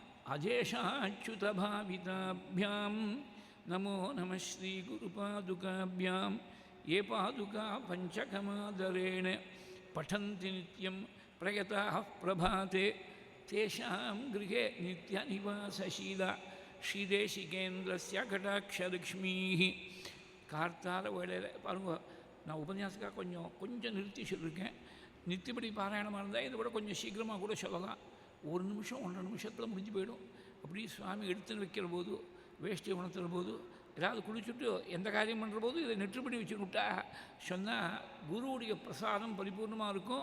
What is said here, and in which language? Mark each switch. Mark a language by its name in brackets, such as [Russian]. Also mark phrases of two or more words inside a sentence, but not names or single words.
[Sanskrit] अजेशाच्युतभाविताभ्यां नमो नमः श्रीगुरुपादुकाभ्यां ये पादुका पञ्चकमादरेण पठन्ति नित्यं प्रयताः प्रभाते तेषां गृहे नित्यनिवासशीला श्रीदेशिकेन्द्रस्य कटाक्षलक्ष्मीः [Tamil] கார்த்தால வேளையில் பாருங்க. நான் உபன்யாசக்காக கொஞ்சம் நிறுத்தி சொல்லியிருக்கேன். நித்தியப்படி பாராயணமாக இருந்தால் இதை விட கொஞ்சம் சீக்கிரமாக கூட சொல்லலாம். 1 நிமிஷம் 1.5 நிமிஷத்தில் முடிஞ்சு போயிடும். அப்படி சுவாமி எடுத்துன்னு வைக்கிற போது, வேஷ்டி உணர்த்துற போது, ஏதாவது குளிச்சுட்டு எந்த காரியம் பண்ணுற போது இதை நெற்று பண்ணி வச்சுக்கிட்டா சொன்னால் குருவுடைய பிரசாதம் பரிபூர்ணமாக இருக்கும்.